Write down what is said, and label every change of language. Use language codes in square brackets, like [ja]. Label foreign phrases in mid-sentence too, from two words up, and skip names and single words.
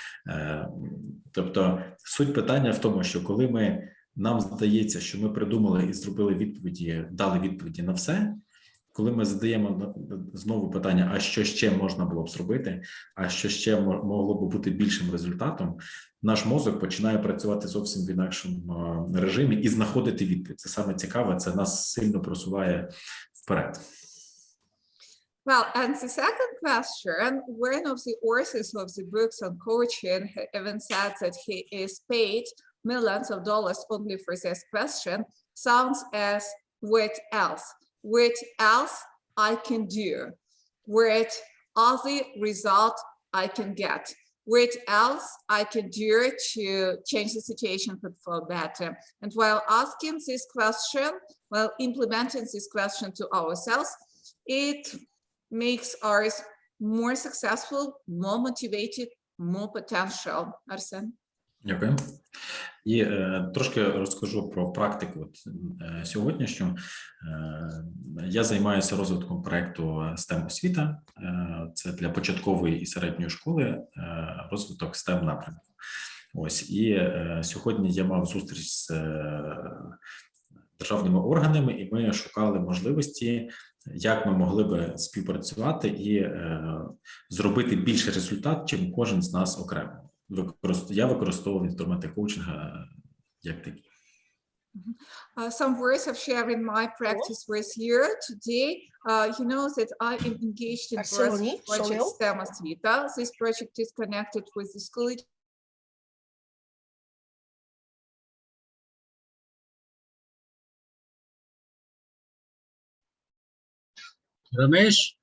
[uk] Тобто суть питання в тому, що коли нам здається, що ми придумали і зробили відповіді, дали відповіді на все, коли ми задаємо знову питання, а що ще можна було б зробити, а що ще могло б бути більшим результатом, наш мозок починає працювати зовсім в інакшому режимі і знаходити відповідь. Це саме цікаве, це нас сильно просуває вперед. [en] Well, and the second question, one of the authors of the books on coaching even said that he is paid millions of dollars only for this question, sounds as what else? What else I can do? What other result I can get? What else I can do to change the situation for better? And while asking this question, while implementing this question to ourselves, it makes us more successful, more motivated, more potential. Arsen? [uk] Дякую. І трошки розкажу про практику сьогоднішню. Я займаюся розвитком проєкту STEM освіта. Це для початкової і середньої школи розвиток STEM напрямку. Ось, і сьогодні я мав зустріч з державними органами, і ми шукали можливості, як ми могли би співпрацювати і зробити більший результат, чим кожен з нас окремо. Я використовував інструменти коучинга як такі. [en] Some words of sharing my practice with you today. You know that I am engaged in project STEM освіта. This project is connected with the school. Ramesh?